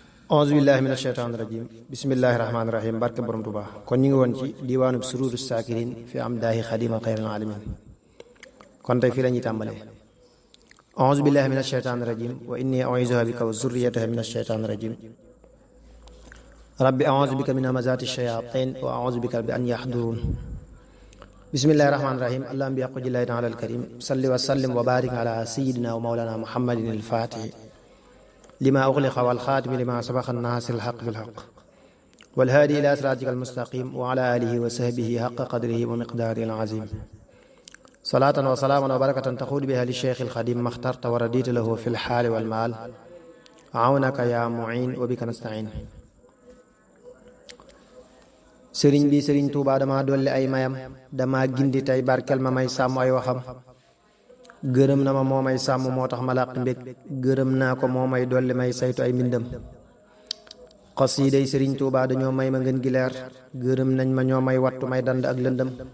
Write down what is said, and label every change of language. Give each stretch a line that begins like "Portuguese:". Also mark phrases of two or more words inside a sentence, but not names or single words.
Arabic: أعوذ بالله من الشيطان الرجيم. بسم الله الرحمن الرحيم.
Wolof: Barke Borom Tuuba. Kon ñu ngi woon ci diwaanu Sururu Sakirin fi Amdaahi Xadima Xayril Alamin. Kon tey fii la ñuy tàmbalee.
Arabic: أعوذ بالله من الشيطان الرجيم. وإني أعيذها بك وذريتها من الشيطان الرجيم. رب أعوذ بك من همزات الشياطين وأعوذ بك بأن يحضرون. بسم الله الرحمن الرحيم. اللهم بحق جلاله تعالى الكريم. صل وسلم وبارك على سيدنا ومولانا محمد الفاتح لما أغلق والخاتم لما سبق الناصر الحق بالحق. والهادي إلى صراطك المستقيم وعلى آله وصحبه حق قدره ومقداره العظيم. صلاة وسلاما وبركة تقود بها لشيخ الخادم ما اخترت ورضيت له في الحال والمآل. عونك يا معين وبك نستعين.
Wolof: Sëriñ bi, Sëriñ Tuuba, dama dolli ay mayam, dama gindi tey barkel ma may sàmm ay waxam. Gërëm na ma moo may sàmm moo tax ma làq mbég, gërëm naa ko moo may dolli may saytu ay mbindam. Xasiiday Sëriñ Tuuba dañoo may ma ngeen gi leer, gërëm nañ ma ñoo may wattu may dand ak lëndëm.